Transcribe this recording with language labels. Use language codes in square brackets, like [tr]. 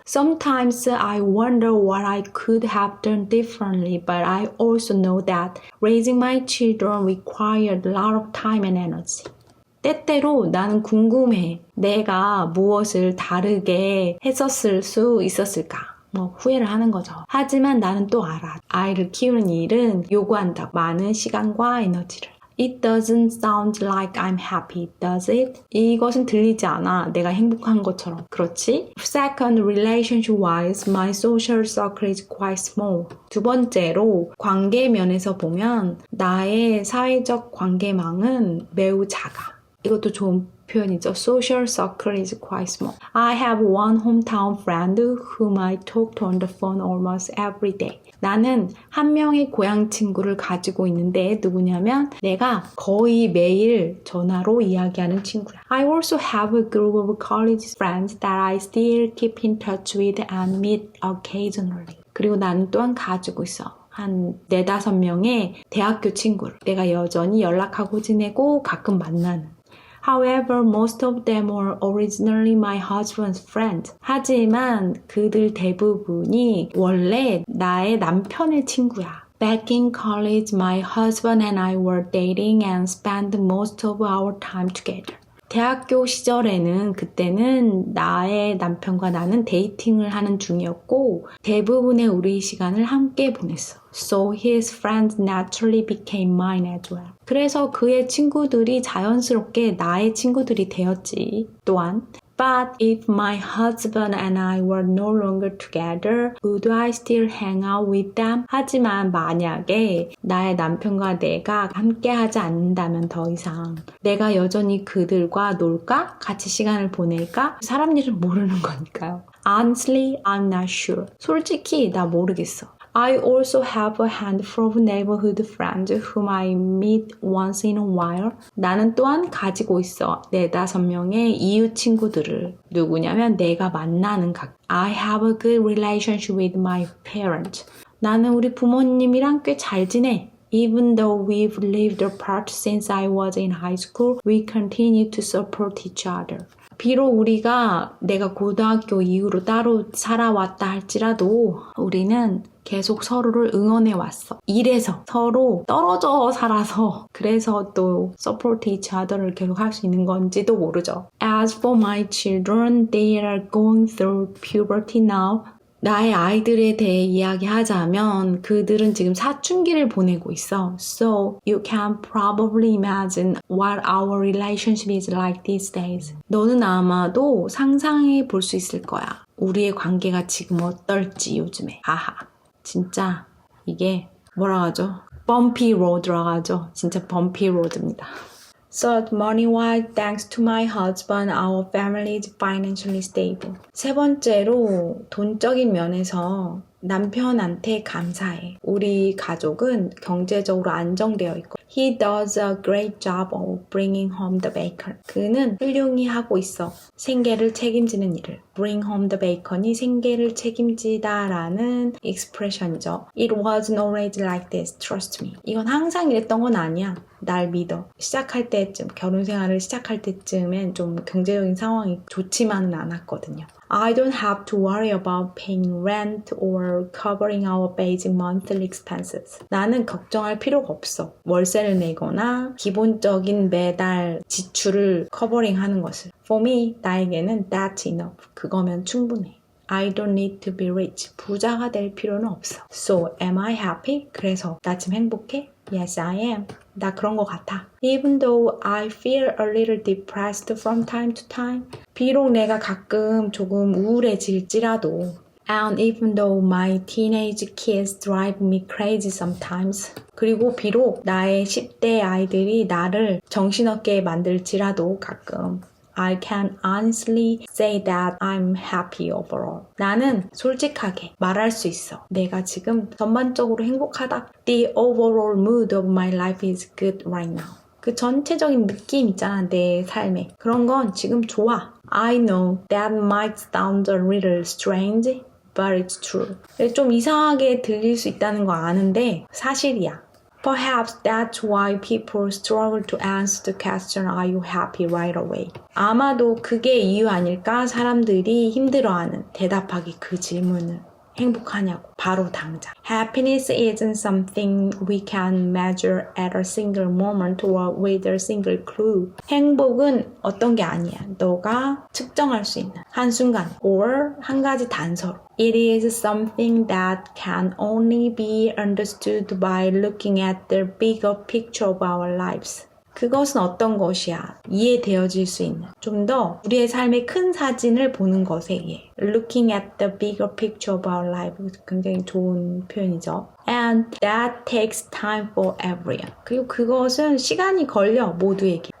[en] Sometimes I wonder what I could have done differently, but I also know that raising my children required a lot of time and energy. [ko] 때때로 나는 궁금해. 내가 무엇을 다르게 했었을 수 있었을까? 뭐 후회를 하는 거죠. 하지만 나는 또 알아. 아이를 키우는 일은 요구한다. 많은 시간과 에너지를. [en] It doesn't sound like I'm happy, does it? [ko] 이것은 들리지 않아. 내가 행복한 것처럼. 그렇지? [en] Second, relationship-wise, my social circle is quite small. [ko] 두 번째로, 관계 면에서 보면 나의 사회적 관계망은 매우 작아. 이것도 좋은 표현이죠. [en] Social circle is quite small. I have one hometown friend whom I talk to on the phone almost every day. [ko] 나는 한 명의 고향 친구를 가지고 있는데 누구냐면 내가 거의 매일 전화로 이야기하는 친구야. [en] I also have a group of college friends that I still keep in touch with and meet occasionally. [ko] 그리고 나는 또한 가지고 있어. 한 4-5명의 대학교 친구를 내가 여전히 연락하고 지내고 가끔 만나는. [en] However, most of them were originally my husband's friends. [ko] 하지만 그들 대부분이 원래 나의 남편의 친구야. [en] Back in college, my husband and I were dating and spent most of our time together. [ko] 대학교 시절에는 그때는 나의 남편과 나는 데이팅을 하는 중이었고 대부분의 우리 시간을 함께 보냈어. [en] So his friends naturally became mine as well. [ko] 그래서 그의 친구들이 자연스럽게 나의 친구들이 되었지. 또한 [en] But if my husband and I were no longer together, would I still hang out with them? [ko] 하지만 만약에 나의 남편과 내가 함께하지 않는다면 더 이상 내가 여전히 그들과 놀까? 같이 시간을 보낼까? 사람 일은 모르는 거니까요. [en] Honestly, I'm not sure. [ko] 솔직히 나 모르겠어. [en] I also have a handful of neighborhood friends whom I meet once in a while. [ko] 나는 또한 가지고 있어 4-5명의 이웃 친구들을. 누구냐면 내가 만나는 [en] I have a good relationship with my parents. [ko] 나는 우리 부모님이랑 꽤 잘 지내. [en] Even though we've lived apart since I was in high school, we continue to support each other. [ko] 비록 우리가 내가 고등학교 이후로 따로 살아왔다 할지라도 우리는 계속 서로를 응원해 왔어. 이래서 서로 떨어져 살아서 그래서 또 [en] support each other [ko] 를 계속 할 수 있는 건지도 모르죠. [en] As for my children, they are going through puberty now. [ko] 나의 아이들에 대해 이야기하자면 그들은 지금 사춘기를 보내고 있어. So you can probably imagine what our relationship is like these days. 너는 아마도 상상해 볼 수 있을 거야. 우리의 관계가 지금 어떨지 요즘에. 아하. 진짜 이게 뭐라 하죠? bumpy road라고 하죠. 진짜 bumpy road입니다. [en] So, money-wise, thanks to my husband, our family is financially stable. [ko] 세 번째로 돈적인 면에서 남편한테 감사해. 우리 가족은 경제적으로 안정되어 있고 [en] He does a great job of bringing home the bacon. [ko] 그는 훌륭히 하고 있어. 생계를 책임지는 일을. [en] Bring home the bacon [ko] 이 생계를 책임지다라는 expression이죠. [en] It wasn't always like this, trust me. [ko] 이건 항상 이랬던 건 아니야. 날 믿어. 시작할 때쯤, 결혼 생활을 시작할 때쯤엔 좀 경제적인 상황이 좋지만은 않았거든요. [en] I don't have to worry about paying rent or covering our basic monthly expenses. [ko] 나는 걱정할 필요가 없어. 월세를 내거나 기본적인 매달 지출을 커버링하는 것을. [en] For me, [ko] 나에게는 [en] that's enough. [ko] 그거면 충분해. [en] I don't need to be rich. [ko] 부자가 될 필요는 없어. [en] So, am I happy? [ko] 그래서 나 지금 행복해? [en] Yes, I am. [ko] 나 그런 것 같아. [en] Even though I feel a little depressed from time to time. [ko] 비록 내가 가끔 조금 우울해질지라도 [en] And even though my teenage kids drive me crazy sometimes. [ko] 그리고 비록 나의 10대 아이들이 나를 정신없게 만들지라도 가끔 [en] I can honestly say that I'm happy overall. [ko] 나는 솔직하게 말할 수 있어. 내가 지금 전반적으로 행복하다. [en] The overall mood of my life is good right now. [ko] 그 전체적인 느낌 있잖아, 내 삶에. 그런 건 지금 좋아. [en] I know that might sound a little strange, but it's true. [ko] 좀 이상하게 들릴 수 있다는 거 아는데 사실이야. [en] Perhaps that's why people struggle to answer the question, are you happy right away? [ko] 아마도 그게 이유 아닐까? 사람들이 힘들어하는 대답하기 그 질문을. 행복하냐고 바로 당장. [en] Happiness isn't something we can measure at a single moment or with a single clue. [ko] 행복은 어떤 게 아니야. 너가 측정할 수 있는 한순간 or 한 가지 단서로. [en] It is something that can only be understood by looking at the bigger picture of our lives. [ko] 그것은 어떤 것이야? 이해되어질 수 있는 좀 더 우리의 삶의 큰 사진을 보는 것에 의해 [en] Looking at the bigger picture of our life [ko] 굉장히 좋은 표현이죠. [en] And that takes time for everyone. [ko] 그리고 그것은 시간이 걸려 모두에게.